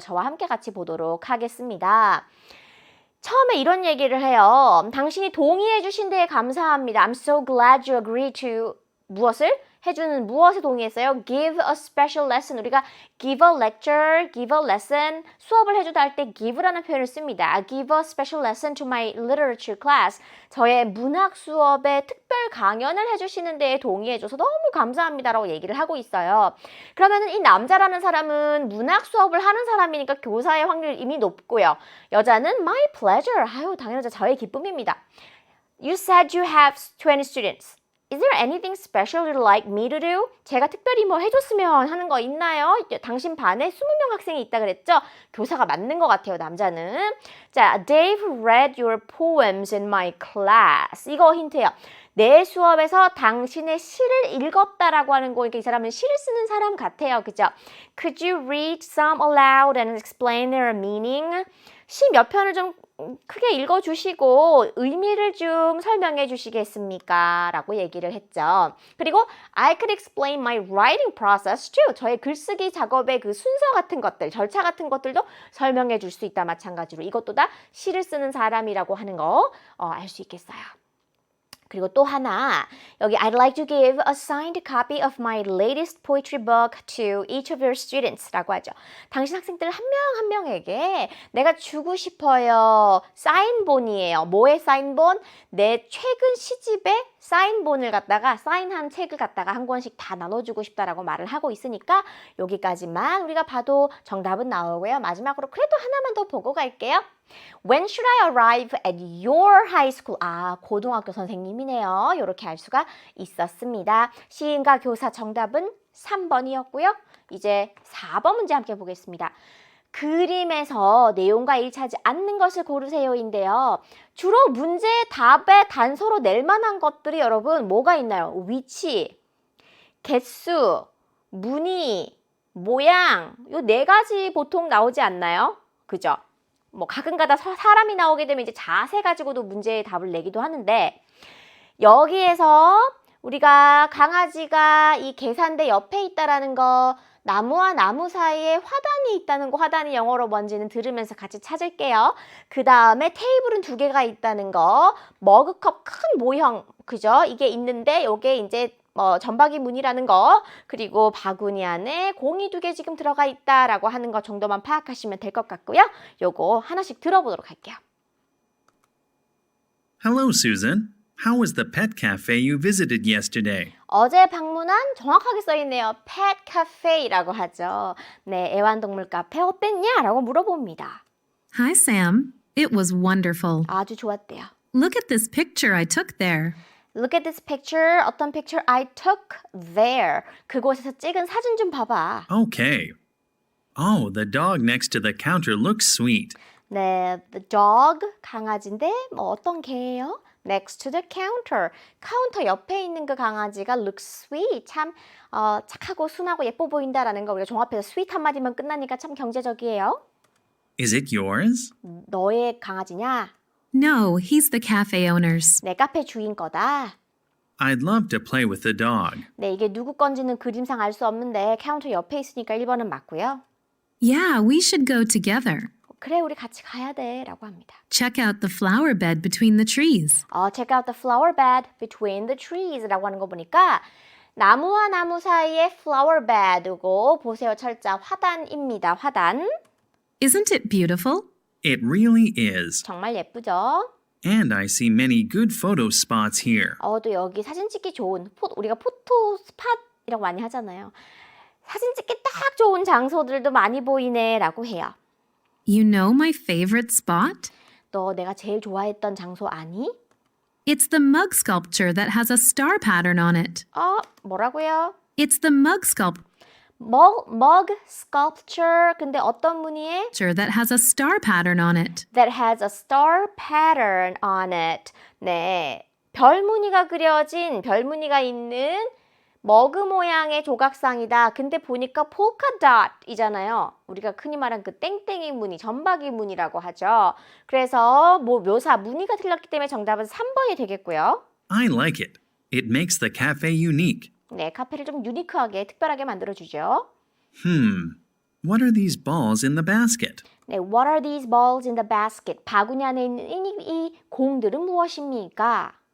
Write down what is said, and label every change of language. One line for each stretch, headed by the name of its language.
Korean: 저와 함께 같이 보도록 하겠습니다. 처음에 이런 얘기를 해요. 당신이 동의해 주신 데에 감사합니다.
English: I'm so glad you agree to
Korean: 무엇을? 해주는 무엇에 동의했어요?
English: Give a special lesson.
Korean: 우리가
English: give a lecture, give a lesson
Korean: 수업을 해주다 할 때 give라는 표현을 씁니다.
English: Give a special lesson to my literature class.
Korean: 저의 문학 수업에 특별 강연을 해주시는 데에 동의해줘서 너무 감사합니다라고 얘기를 하고 있어요. 그러면은 이 남자라는 사람은 문학 수업을 하는 사람이니까 교사의 확률이 이미 높고요. 여자는
English: my pleasure.
Korean: 당연하죠. 저의 기쁨입니다.
English: You said you have 20 students. Is there anything special you'd like me to do?
Korean: 제가 특별히 뭐 해줬으면 하는 거 있나요? 당신 반에 20명 학생이 있다 그랬죠? 교사가 맞는 것 같아요, 남자는. 자,
English: Dave read your poems in my class.
Korean: 이거 힌트예요. 내 수업에서 당신의 시를 읽었다라고 하는 거니까 이 사람은 시를 쓰는 사람 같아요. 그죠?
English: Could you read some aloud and explain their meaning?
Korean: 시 몇 편을 좀 크게 읽어주시고 의미를 좀 설명해 주시겠습니까? 라고 얘기를 했죠. 그리고
English: I could explain my writing process too.
Korean: 저의 글쓰기 작업의 그 순서 같은 것들, 절차 같은 것들도 설명해 줄 수 있다. 마찬가지로 이것도 다 시를 쓰는 사람이라고 하는 거 알 수 있겠어요. 그리고 또 하나, 여기
English: I'd like to give a signed copy of my latest poetry book to each of your students
Korean: 라고 하죠. 당신 학생들 한 명 한 명에게 내가 주고 싶어요. 사인본이에요. 뭐의 사인본? 내 최근 시집의 사인본을 갖다가 사인한 책을 갖다가 한 권씩 다 나눠주고 싶다라고 말을 하고 있으니까 여기까지만 우리가 봐도 정답은 나오고요. 마지막으로 그래도 하나만 더 보고 갈게요.
English: When should I arrive at your high school?
Korean: 고등학교 선생님이네요. 이렇게 알 수가 있었습니다. 시인과 교사 정답은 3번이었고요. 이제 4번 문제 함께 보겠습니다. 그림에서 내용과 일치하지 않는 것을 고르세요인데요. 주로 문제의 답에 단서로 낼 만한 것들이 여러분 뭐가 있나요? 위치, 개수, 무늬, 모양 요 네 가지 보통 나오지 않나요? 그죠? 뭐 가끔가다 사람이 나오게 되면 이제 자세 가지고도 문제의 답을 내기도 하는데 여기에서 우리가 강아지가 이 계산대 옆에 있다라는 거 나무와 나무 사이에 화단이 있다는 거 화단이 영어로 뭔지는 들으면서 같이 찾을게요. 그 다음에 테이블은 2개가 있다는 거 머그컵 큰 모형 그죠? 이게 있는데 요게 이제 점박이 문이라는 거 그리고 바구니 안에 공이 2개 지금 들어가 있다라고 하는 것 정도만 파악하시면 될 것 같고요. 요거 하나씩 들어보도록 할게요.
English: Hello, Susan. How was the pet cafe you visited yesterday?
Korean: 어제 방문한 정확하게 써있네요. Pet Cafe라고 하죠. 네, 애완동물 카페 어땠냐? 라고 물어봅니다.
English: Hi, Sam. It was wonderful.
Korean: 아주 좋았대요.
English: Look at this picture I took there. Look at this picture.
Korean: 어떤
English: picture I took there.
Korean: 그곳에서 찍은 사진 좀 봐봐.
English: Okay. Oh, the dog next to the counter looks sweet.
Korean: 네,
English: the dog,
Korean: 강아지인데 뭐 어떤 개예요?
English: Next to the counter.
Korean: 카운터 옆에 있는 그 강아지가
English: looks sweet.
Korean: 참 착하고 순하고 예뻐 보인다라는 거 우리가 종합해서 sweet 한마디만 끝나니까 참 경제적이에요.
English: Is it yours?
Korean: 너의 강아지냐?
English: No, he's the cafe owner's.
Korean: 내 카페 주인 거다.
English: I'd love to play with the dog.
Korean: 네, 이게 누구 건지는 그림상 알 수 없는데 카운터 옆에 있으니까 1번은 맞고요.
English: Yeah, we should go together.
Korean: 그래, 우리 같이 가야 돼 라고 합니다.
English: Check out the flower bed between the trees. Check out the flower bed between the trees
Korean: 라고 하는 거 보니까 나무와 나무 사이에 flower bed고 보세요 철자 화단입니다. 화단.
English: Isn't it beautiful? It really is.
Korean: 정말 예쁘죠?
English: And I see many good photo spots here.
Korean: 또 여기 사진 찍기 좋은 우리가 포토 스팟이라고 많이 하잖아요. 사진 찍기 딱 좋은 장소들도 많이 보이네 라고 해요.
English: You know my favorite spot?
Korean: 너 내가 제일 좋아했던 장소 아니?
English: It's the mug sculpture that has a star pattern on it.
Korean: 뭐라고요?
English: It's the mug sculpture
Korean: mug sculpture. 근데 어떤 무늬에?
English: that has a star pattern on it. That has a star pattern on it.
Korean: 네, 별 무늬가 그려진 별 무늬가 있는 머그 모양의 조각상이다. 근데 보니까 polka dot이잖아요. 우리가 흔히 말하는 그 땡땡이 무늬, 점박이 무늬라고 하죠. 그래서 묘사, 무늬가 틀렸기 때문에 정답은 3번이 되겠고요.
English: I like it. It makes the cafe unique.
Korean: 네, 카페를 좀 유니크하게, 특별하게 만들어주죠.
English: What are these balls in the basket?
Korean: 네,
English: what are these balls in the basket?
Korean: 바구니 안에 있는 이 공들은 무엇입니까?